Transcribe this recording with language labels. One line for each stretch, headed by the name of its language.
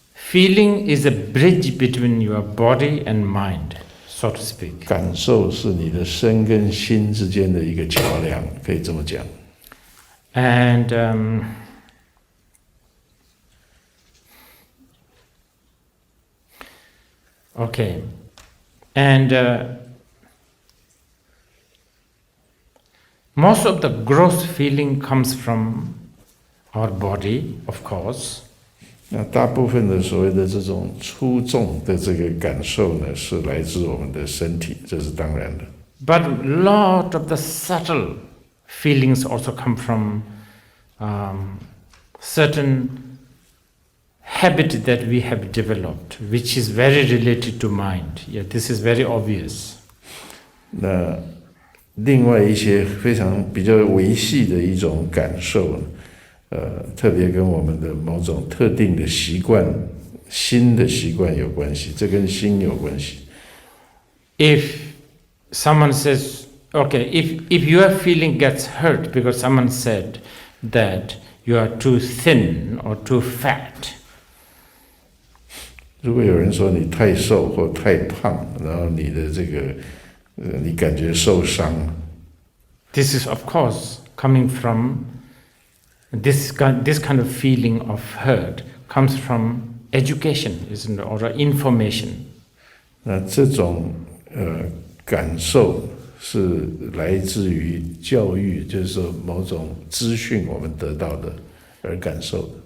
English: Feeling is a bridge between your body and mind, so to speak.
Chinese: 感受是你的身跟心之间的一个桥梁，可以这么讲。
English: And okay, and most of the gross feeling comes from our body, of course.
Chinese: 那大部分的所谓的这种粗重的这个感受呢，是来自我们的身体，这是当然的。
English: But a lot of the subtle feelings also come from certain habit that we have developed, which is very related to mind. Yeah, this is very obvious.
Chinese: 那另外一些非常比较微细的一种感受，特别跟我们的某种特定的习惯、新的习惯有关系，这跟心有关系。
English: If someone says, okay, if your feeling gets hurt because someone said that you are too thin or too fat,
Chinese: 如果有人说你太瘦或太胖，然后你的这个你感觉受伤，
English: this is of course coming from this kind of feeling of hurt comes from education, isn't it, or information.
Chinese: 那这种感受是来自于教育，就是说某种资讯我们得到的而感受的。